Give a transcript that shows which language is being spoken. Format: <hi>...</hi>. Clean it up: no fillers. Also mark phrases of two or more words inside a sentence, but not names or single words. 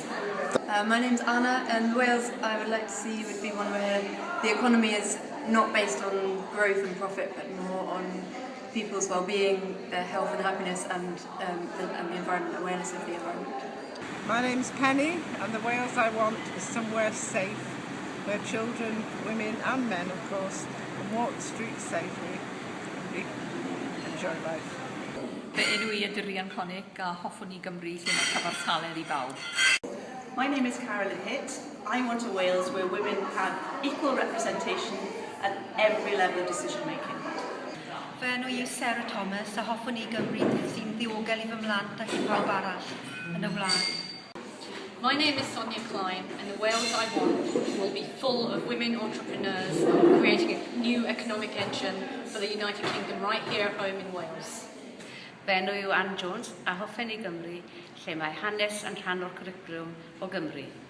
<en>My name's Anna, and Wales I would like to see would be one where the economy is not based on growth and profit, but more on people's well-being, their health and happiness, and the environment, awareness of the environment. My name's Penny, and the Wales I want is somewhere safe, where children, women and men, of course, can walk the streets safely and enjoy life.</en> <cy>Fy enw I ydy Rhian Conic a hoffwn i Gymru lle mae cyfartaledd I bawb.</cy> <en>My name is Carolyn Hitt. I want a Wales where women have equal representation at every level of decision making.</en> <cy>Fy enw I yw Sarah Thomas a hoffwn I Gymru sy'n ddiogel I fy mlant ac I pawb arall yn y wlad.</cy> <en>My name is Sonia Klein, and the Wales I want will be full of women entrepreneurs creating a new economic engine for the United Kingdom right here at home in Wales.</en> <cy>Fy enw yw Ann Jones a hoffen I Gymru lle mae hanes yn rhan o'r cwricwlwm o Gymru.</cy>